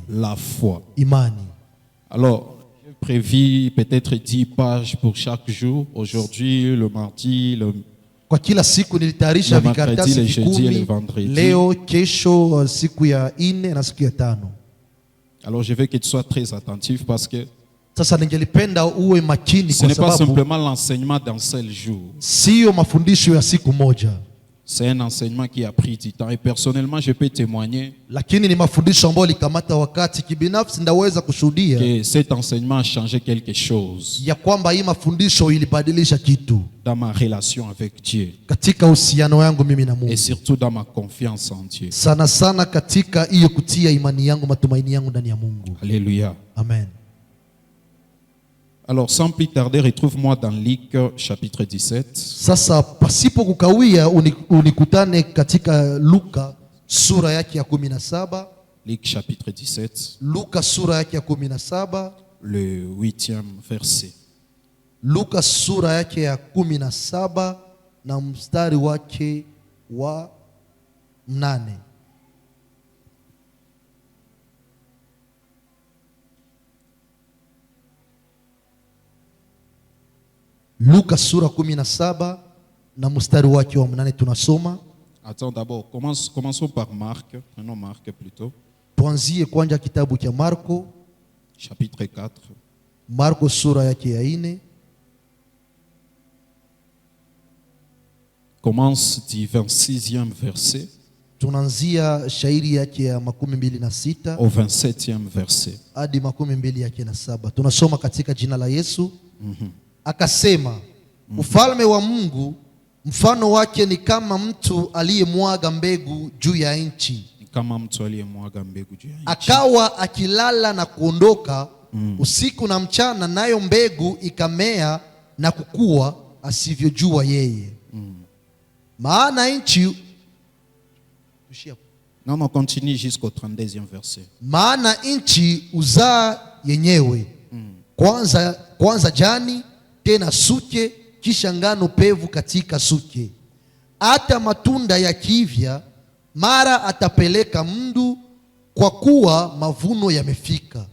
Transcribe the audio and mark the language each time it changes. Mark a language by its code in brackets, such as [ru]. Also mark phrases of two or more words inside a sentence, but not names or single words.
[fr] La foi. [sw] Imani. [fr] Alors, j'ai prévu peut-être 10 pages pour chaque jour. Aujourd'hui, le mardi, [sw] Kwa kila siku nilitayarisha vikaratasi [fr] le jeudi et le [sw] 10. [fr] vendredi. [sw] Leo, kesho, siku ya 4 na siku ya 5. [fr] Alors, je veux que tu sois très attentif parce que [sw] Sasa ningelipenda uwe makini [fr] ce [sw] kwa [fr] n'est pas [sw] sababu [fr] simplement l'enseignement d'un seul jour. [sw] sio mafundisho ya siku moja. [fr] C'est un enseignement qui a pris du temps. Et personnellement, je peux témoigner [sw] Lakini ni mafundisho ambayo likamata wakati. Kibinafsi ndaweza kushuhudia [fr] que cet enseignement a changé quelque chose [sw] ya kwamba hii mafundisho ilibadilisha kitu [fr] dans ma relation avec Dieu [sw] katika uhusiano yangu mimi na [fr] et [sw] Mungu. [fr] surtout dans ma confiance en Dieu. [sw] Sana sana katika hiyo kutia imani yangu, matumaini yangu ndani ya Mungu. [fr] Alléluia. [sw] Amen. [fr] Alors, sans plus tarder, retrouve-moi dans Luc chapitre 17. [sw] Sasa pasipo kukawia unikutane katika Luka sura yake ya 17. [fr] Luc chapitre 17, [sw] Luka sura yake ya 17. [fr] le 8e verset. [sw] Luka sura yake ya 17 na mstari wake wa 8. Luka sura 17 na mstari wake wa 8 tunasoma. [fr] Attends, d'abord, commençons par Marc. Prenons Marc plutôt. [sw] Tuanzie kwanza kitabu cha Marko, [fr] Chapitre 4. [sw] Marko sura yake ya 4. [fr] Commence du 26e verset [sw] Tunaanzia shairi yake ya 26 [fr] au 27e verset. [sw] hadi 27. Tunasoma katika jina la Yesu. Akasema, ufalme wa Mungu mfano wake ni kama mtu aliyemwaga mbegu juu ya nchi. Kama mtu aliyemwaga mbegu juu ya nchi. Akawa akilala na kuondoka usiku na mchana, nayo mbegu ikamea na kukua asivyojua yeye. Maana nchi [fr] Non, continue jusqu'au 32e verset. [sw] maana nchi uzaa yenyewe, kwanza jani, tena suke, kisha ngano pevu katika suke. Hata matunda yakivya, mara atapeleka mndu, kwa kuwa mavuno yamefika.